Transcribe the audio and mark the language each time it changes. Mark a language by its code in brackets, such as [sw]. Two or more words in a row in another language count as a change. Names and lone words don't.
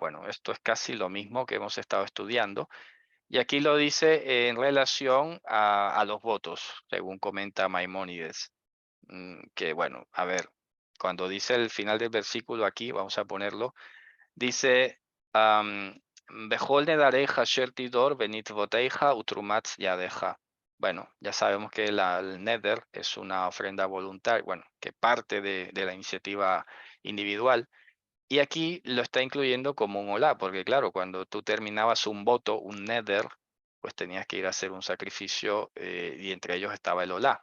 [es] Bueno, esto es casi lo mismo que hemos estado estudiando. Y aquí lo dice en relación a los votos, según comenta Maimónides. Que bueno, a ver, cuando dice el final del versículo aquí, vamos a ponerlo, dice, [he] בכל נדריך אשר תדור ונדבותיך ותרומת ידך. [es] Bueno, ya sabemos que el nether es una ofrenda voluntaria, bueno, que parte de la iniciativa individual. Y aquí lo está incluyendo como un olá, porque claro, cuando tú terminabas un voto, un nether, pues tenías que ir a hacer un sacrificio y entre ellos estaba el olá.